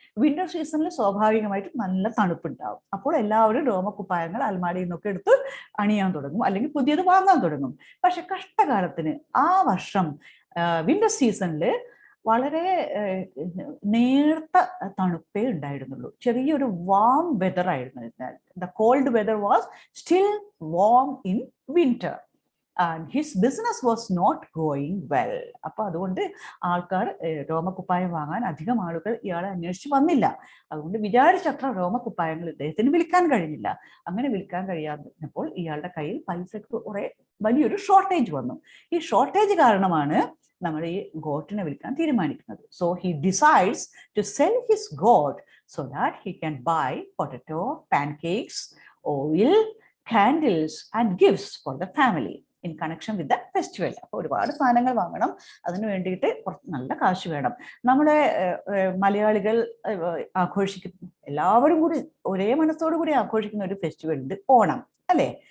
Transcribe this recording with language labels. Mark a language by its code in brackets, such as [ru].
[ml] Winter സീസണിൽ സ്വാഭാവികമായിട്ടും നല്ല തണുപ്പുണ്ടാവും. അപ്പോൾ എല്ലാവരും രോമക്കുപ്പായങ്ങൾ അൽമാരിയിൽ നിന്നൊക്കെ എടുത്ത് അണിയാൻ തുടങ്ങും, അല്ലെങ്കിൽ പുതിയത് വാങ്ങാൻ തുടങ്ങും. പക്ഷെ കഷ്ടകാലത്തിന് ആ വർഷം വിന്റർ സീസണിൽ വളരെ നേർത്ത തണുപ്പേ ഉണ്ടായിരുന്നുള്ളൂ. ചെറിയൊരു വാം വെതർ ആയിരുന്നു. [en] The cold weather was still warm in winter. and his business was not going well. [ml] അപ്പോൾ അതുകൊണ്ട് ആൾക്കാർ രോമക്കുപ്പായം വാങ്ങാൻ അധികം ആളുകൾ ഇയാളെ അന്വേഷിച്ച് വന്നില്ല. അതുകൊണ്ട് വിചാരിച്ചത്ര രോമക്കുപ്പായങ്ങൾ ഇദ്ദേഹത്തിന് വിൽക്കാൻ കഴിഞ്ഞില്ല. അങ്ങനെ വിൽക്കാൻ കഴിയാത്തപ്പോൾ ഇയാളുടെ കയ്യിൽ പൈസക്ക് കുറെ വലിയൊരു ഷോർട്ടേജ് വന്നു. ഈ ഷോർട്ടേജ് കാരണമാണ് നമ്മൾ ഈ ഗോട്ടിനെ വിൽക്കാൻ തീരുമാനിക്കുന്നത്. [en] So he decides to sell his goat so that he can buy potato, pancakes, oil, candles and gifts for the family in connection with the festival. [ml] അപ്പോൾ ഒരുപാട് സാധനങ്ങൾ വാങ്ങണം, അതിന് വേണ്ടിയിട്ട് നല്ല കാശ് വേണം. നമ്മുടെ മലയാളികൾ ആഘോഷിക്കുന്ന, എല്ലാവരും കൂടി ഒരേ മനസ്സോടു കൂടി ആഘോഷിക്കുന്ന ഒരു ഫെസ്റ്റിവൽ ഉണ്ട്, ഓണം അല്ലേ?